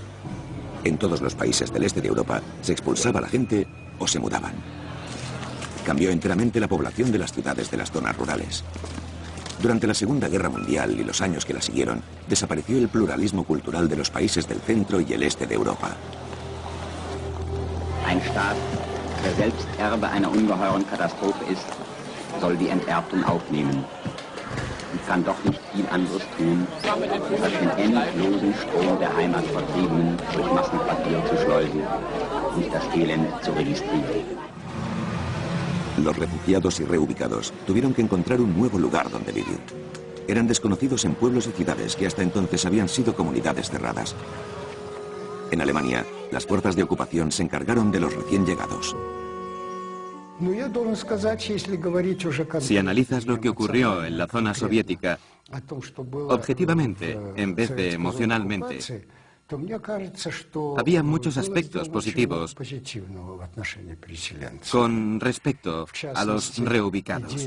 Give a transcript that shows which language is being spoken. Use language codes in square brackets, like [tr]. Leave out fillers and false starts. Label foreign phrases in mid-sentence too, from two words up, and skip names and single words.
[es] En todos los países del este de Europa se expulsaba a la gente o se mudaban. Cambió enteramente la población de las ciudades de las zonas rurales. Durante la Segunda Guerra Mundial y los años que la siguieron, desapareció el pluralismo cultural de los países del centro y el este de Europa. [de] Ein Staat, der selbst Erbe einer ungeheuren Katastrophe ist, soll die Enterbten aufnehmen und kann doch nicht viel anderes tun, als den endlosen Strom der Heimatvertriebenen durch Massenquartiere zu schleusen und das Elend zu registrieren. [es] Los refugiados y reubicados tuvieron que encontrar un nuevo lugar donde vivir. Eran desconocidos en pueblos y ciudades que hasta entonces habían sido comunidades cerradas. En Alemania, las fuerzas de ocupación se encargaron de los recién llegados. Si analizas lo que ocurrió en la zona soviética, objetivamente, en vez de emocionalmente, había muchos aspectos positivos con respecto a los reubicados.